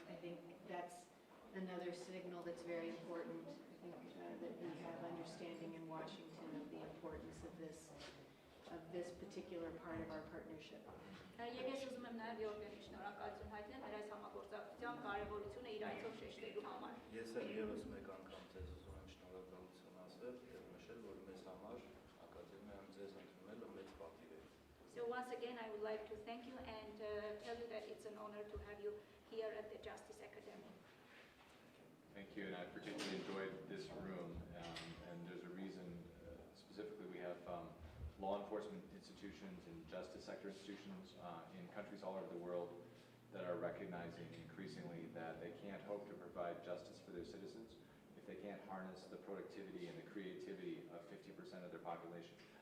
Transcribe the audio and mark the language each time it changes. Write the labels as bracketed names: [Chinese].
[English] I think that's another signal that's very important. I think that we have understanding in Washington of the importance of this particular part of our partnership. [Armenian] Եվ ես ուզում եմ նաև Յորգենի շնորհակալություն հայտնել մեր այս համագործակցության կարևորությունը իր այցով շեշտելու համար։ Ես էլ եւս մեկ անգամ ձեզ ուզում եմ շնորհակալություն ասել եւ նշել, որ մեզ համար ակադեմիայում ձեզ ընդունելը մեծ պատիվ է։ [English] So once again I would like to thank you and tell you that it's an honor to have you here at the Justice Academy. Thank you, and I particularly enjoyed this room, and there's a reason. Specifically, we have law enforcement institutions and justice sector institutions in countries all over the world that are recognizing increasingly that they can't hope to provide justice for their citizens if they can't harness the productivity and the creativity of 50% of their population.